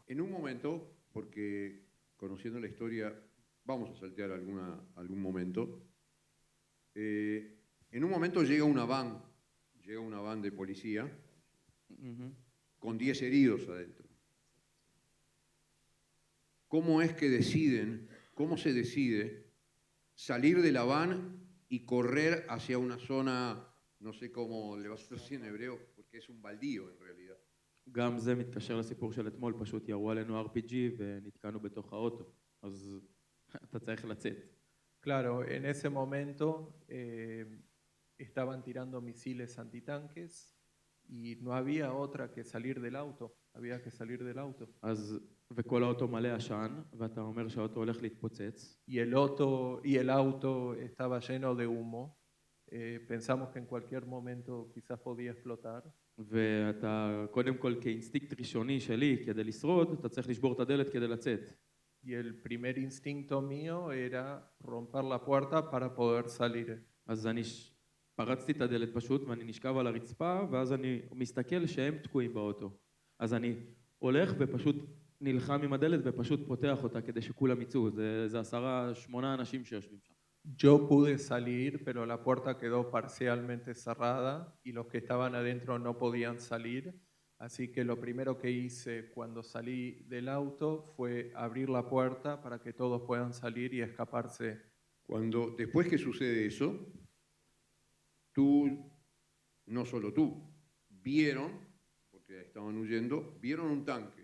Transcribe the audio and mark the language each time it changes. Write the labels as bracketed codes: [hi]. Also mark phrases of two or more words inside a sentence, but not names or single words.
[es] En un momento, porque conociendo la historia, vamos a saltear algún momento, en un momento llega una van de policía, con 10 heridos adentro. ¿Cómo es que deciden cómo se decide salir de la van y correr hacia una zona, no sé cómo le vas a decir en hebreo, porque es un baldío en realidad. [he] גם זה מתקשר לסיפור של אתמול, פשוט ירו עלינו RPG ונתקענו בתוך האוטו, אז אתה צריך לצאת. [es] Claro, en ese momento estaban tirando misiles antitanques y no había otra que salir del auto, había que salir del auto. [he] אז, וכל האוטו מלא עשן, ואתה אומר שהאוטו הולך להתפוצץ, [es] Y el auto estaba lleno de humo. Pensamos que en cualquier momento quizás podía explotar. [he] ואתה קודם כל כאינסטינקט ראשוני שלי, כדי לשרוד, אתה צריך לשבור את הדלת כדי לצאת. [es] Y el primer instinto mío era romper la puerta para poder salir. [he] אז אני פרצתי את הדלת פשוט, ואני נשכב על הרצפה, ואז אני מסתכל שהם תקועים באוטו. אז אני הולך ופשוט נלחם עם הדלת ופשוט פותח אותה כדי שכולם יצאו. זה 8 אנשים שיושבים שם. [es] Yo pude salir, pero la puerta quedó parcialmente cerrada y los que estaban adentro no podían salir. Así que lo primero que hice cuando salí del auto fue abrir la puerta para que todos puedan salir y escaparse. Después que sucede eso, tú, no solo tú, vieron, porque estaban huyendo, vieron un tanque.